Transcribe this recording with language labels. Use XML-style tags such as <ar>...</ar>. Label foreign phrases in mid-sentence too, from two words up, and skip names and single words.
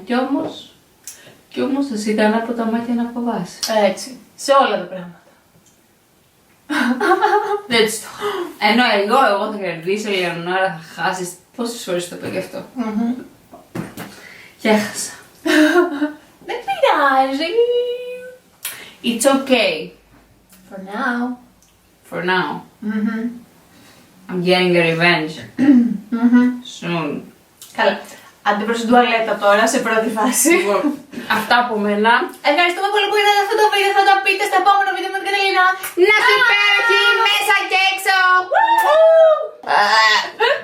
<el>Κι όμως εσύ ήταν από τα μάτια να φοβάσαι. Έτσι. Σε όλα τα πράγματα. Έτσι το. Ενώ εγώ θα κερδίσω, η Ελεονόρα θα χάσει. Πόσες φορές το είπα γι' αυτό. Και έχασα. Δεν πειράζει.</el> <en>It's okay. For now. For now. I'm getting a revenge. Soon.</en> <el>Καλά. Άντε προς την τουαλέτα τώρα, σε πρώτη φάση. Λοιπόν, αυτά από μένα. Ευχαριστούμε πολύ που είδατε αυτό το βίντεο. Θα το πείτε στο επόμενο βίντεο με την Καταλίνα. Να είστε υπέροχοι μέσα και έξω!</el>